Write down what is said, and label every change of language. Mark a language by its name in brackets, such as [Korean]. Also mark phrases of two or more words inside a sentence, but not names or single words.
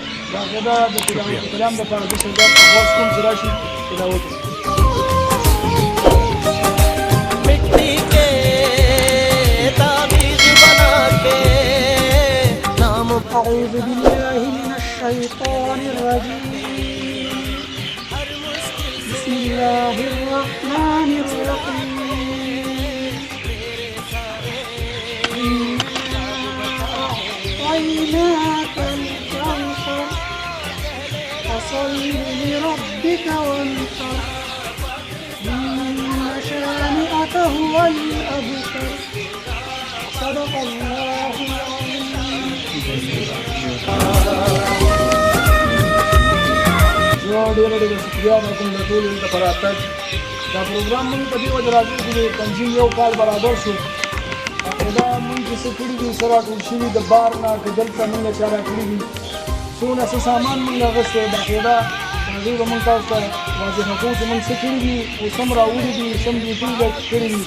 [Pashto] باقاعده د تلاوت کلام دپاره د شهیدان په غوږ کوم چې راشي تلاوت وکړي. [Urdu] مٹی کے تعویذ بنا کے نام [Arabic] أعوذ بالله من الشيطان الرجيم بسم الله الرحمن الرحيم إنا أعطيناك الكوثر فصل لربك وانحر إن شانئك هو الأبتر صدق الله العظيم. [Pashto] نو ډېره شکریه د کوم د ټولو لپاره تګ دا پروګرام موږ په دې وجه راځو چې د تنظیم یو کال برابر شو. دا موږ چې څه کړي دي څه راټول شوي د بار نه که دلته موږ چا راکړي دي څونه څه سامان موږ اخیستی باقاعده هغې به موږ تاسو ته واضحه کوو چې موږ څه کړي دي اوس هم راوړي دي سم ډیوټي به کړي دي.